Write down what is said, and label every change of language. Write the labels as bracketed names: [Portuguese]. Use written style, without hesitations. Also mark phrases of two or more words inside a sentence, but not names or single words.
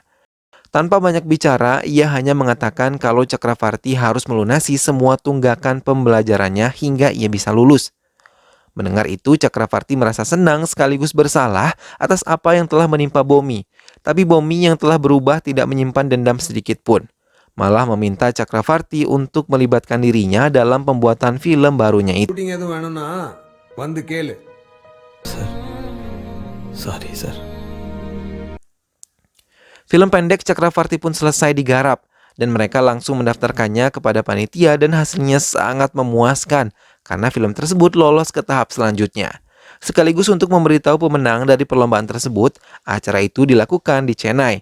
[Indonesian] Tanpa banyak bicara, ia hanya mengatakan kalau Chakravarti harus melunasi semua tunggakan pembelajarannya hingga ia bisa lulus. Mendengar itu, Chakravarti merasa senang sekaligus bersalah atas apa yang telah menimpa Bomi. Tapi Bomi yang telah berubah tidak menyimpan dendam sedikit pun. Malah meminta Chakravarti untuk melibatkan dirinya dalam pembuatan film barunya itu. [Tamil] ஷூட்டிங் எதுவும் வேணும்னா வந்து கேளு. [English] sorry sir. [Indonesian] Film pendek Chakravarti pun selesai digarap dan mereka langsung mendaftarkannya kepada panitia dan hasilnya sangat memuaskan karena film tersebut lolos ke tahap selanjutnya. Sekaligus untuk memberitahu pemenang dari perlombaan tersebut, acara itu dilakukan di Chennai.